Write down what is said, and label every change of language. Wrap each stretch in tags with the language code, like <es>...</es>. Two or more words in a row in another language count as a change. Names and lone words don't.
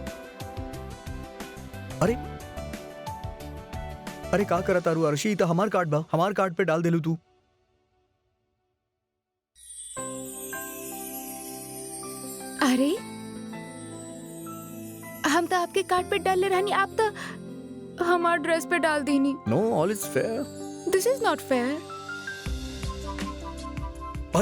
<bho>अरे अरे का करा तारू आरुषि, तो हमार कार्ड बा, हमार कार्ड पे डाल देलू तू। अरे हम तो आपके कार्ड पे डाल ले रहनी, आप तो हमार ड्रेस पे डाल देनी।</bho> <en>No, all is fair. This is not fair.</en> <bho>अरे</bho>